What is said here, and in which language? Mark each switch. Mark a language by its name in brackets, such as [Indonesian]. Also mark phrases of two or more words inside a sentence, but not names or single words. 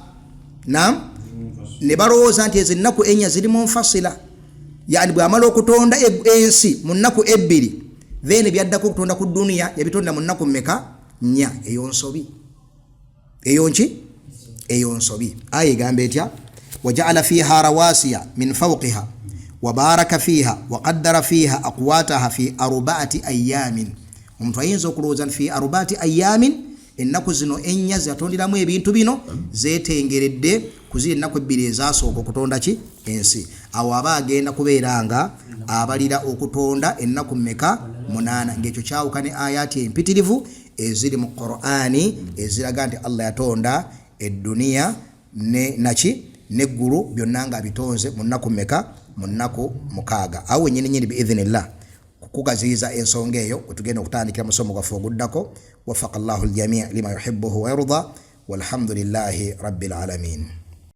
[Ganda] Naam, ne balowooza nti ezinnaku 4 ziri munfasila, yani bw'amala okutonda ensi mu nnaku 2, then byaddako okutonda ku duniya yabitonda mu nnaku mmeka? 4. Eyo nsobi. eyo nsobi. Aya egamba etya? [Arabic] وجعل فيها رواسي من فوقها وبارك فيها وقدر فيها أقواتها في 4 أيام. [Ganda] Omuntu ayinza okulowooza [Arabic] في 4 أيام [Ganda] ennaku zino ennya zatonderamu ebintu bino zetengeredde kuzira ennaku 2 ezasooka okutonda ki? Ensi. Awo aba agenda kubeera nga abalira okutonda ennaku mmeka? 8. Ng'ekyo kyawukane ayati empitirivu eziri mu Qur'ani eziraga nti Allah yatonda edduniya neggulu byonna nga bitonze mu nnaku mmeka? Mu nnaku 6. Awo nyini biidhnillah kukugaziza ensonga eyo tugenda okutandikira musomo gwaffe oguddako. [Arabic] ووفق الله الجميع لما يحبه ويرضى والحمد لله رب العالمين.